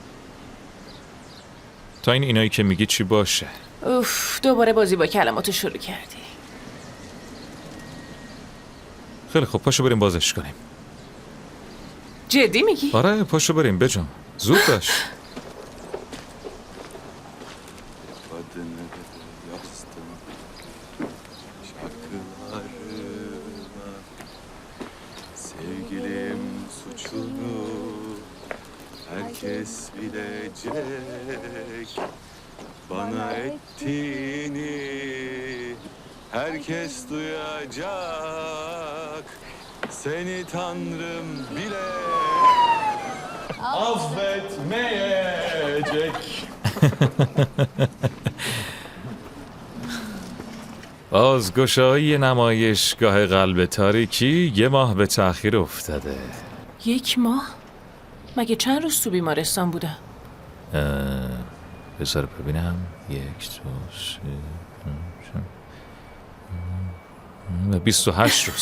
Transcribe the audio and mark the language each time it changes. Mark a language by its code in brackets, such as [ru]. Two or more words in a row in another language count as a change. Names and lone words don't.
[fa] تا این اینایی که میگی چی باشه؟ اوف، دوباره بازی با کلماتو شروع کردی. خیلی خب، پاشو بریم بازش کنیم. جدی میگی؟ آره، پاشو بریم بجام. زود باش. [tr] Sevgilim suçunu herkes bilecek. Bana ettiğini herkes duyacak. Seni Tanrım bile affetmeyecek. [fa] بازگشایی نمایشگاه قلب تاریکی 1 ماه به تأخیر افتاده. 1 ماه؟ مگه چند روز تو بیمارستان بودم؟ بذار ببینم. 1 2 3 28 روز.